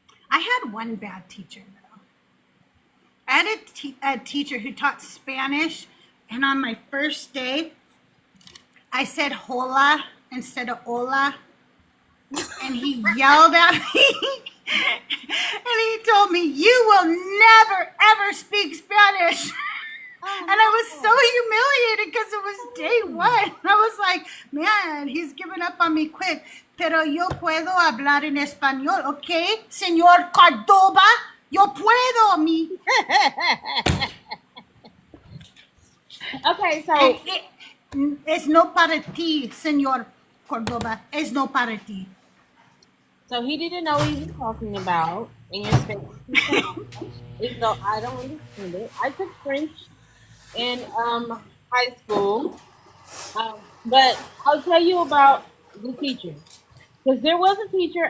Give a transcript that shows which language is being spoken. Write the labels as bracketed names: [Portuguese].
[English] I had one bad teacher though. I had a teacher who taught Spanish, and on my first day, I said hola instead of hola, and he yelled at me, and he told me, "You will never ever speak Spanish." And I was so humiliated because it was day one. I was like, man, he's giving up on me quick. [Spanish] Pero yo puedo hablar en español, ¿ok? Señor Córdoba, yo puedo, mi. [English] Okay, so [Spanish] Es no para ti, señor Córdoba. Es no para ti. [English] so he didn't know what he was talking about in your space. Even though I don't understand it. I took French in high school, but I'll tell you about the teacher, because there was a teacher.